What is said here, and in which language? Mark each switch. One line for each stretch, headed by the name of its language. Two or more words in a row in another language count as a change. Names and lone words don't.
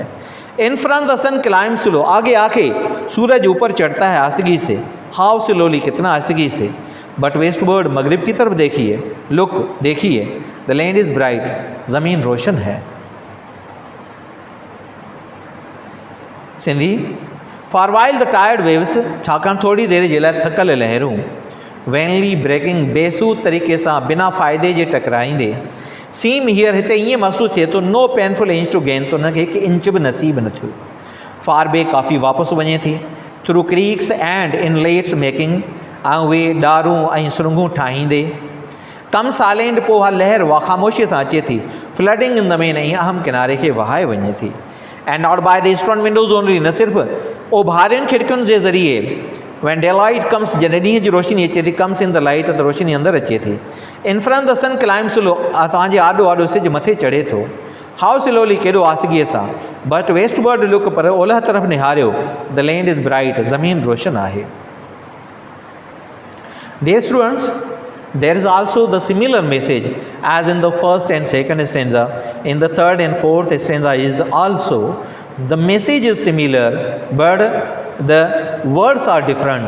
English: In front the sun climb slow,
Hindi: आगे आके सूरज ऊपर चढ़ता है आसगी से।
English: How slowly,
Hindi: कितना आसगी से।
English: But westward,
Hindi: मगरिब की तरफ देखिए। लुक, देखिए।
English: The land is bright,
Hindi: ज़मीन रोशन है। सिंधी।
English: For while the tired waves,
Sindhi: छाकाणि थोड़ी देर जे लाइ थकल लहरूं,
English: vainly breaking,
Sindhi: बेसूद तरीक़े सां बिना फ़ाइदे जे टकराईंदे,
English: seem here,
Sindhi: हिते ईअं महसूसु थिए थो
English: no painful inch to gain,
Sindhi: तो उनखे 1 इंच बि नसीब न थियो।
English: far back,
Sindhi: काफ़ी वापसि वञे थी।
English: through creeks and inlets making,
Sindhi: ऐं उहे ॾारूं ऐं सुरंगूं ठाहींदे।
English: come silent,
Sindhi: पोइ हा लहर खामोशीअ सां अचे थी।
English: flooding in the main,
Sindhi: ऐं अहम किनारे खे वहाए वञे थी।
English: and not by the eastern windows only,
Sindhi: न सिर्फ़ु ओभारियुनि खिड़कियुनि जे ज़रिए।
English: When day light comes,
Sindhi: जॾहिं ॾींहं जी रोशनी अचे थी,
English: comes in the light,
Sindhi: त रोशनी अंदरि अचे थी।
English: In front the sun climb slow,
Sindhi: तव्हांजे आॾो आॾो सिज मथे चढ़े थो।
English: How slowly,
Sindhi: केॾो आसगीअ सां।
English: But westward look,
Sindhi: पर ओलह तरफ़ निहारियो।
English: The land is bright,
Sindhi: ज़मीन रोशन आहे।
English: Dear students, there is also the similar message as in the first and second stanza. In the third and fourth stanza is also the message is similar, but the words are different.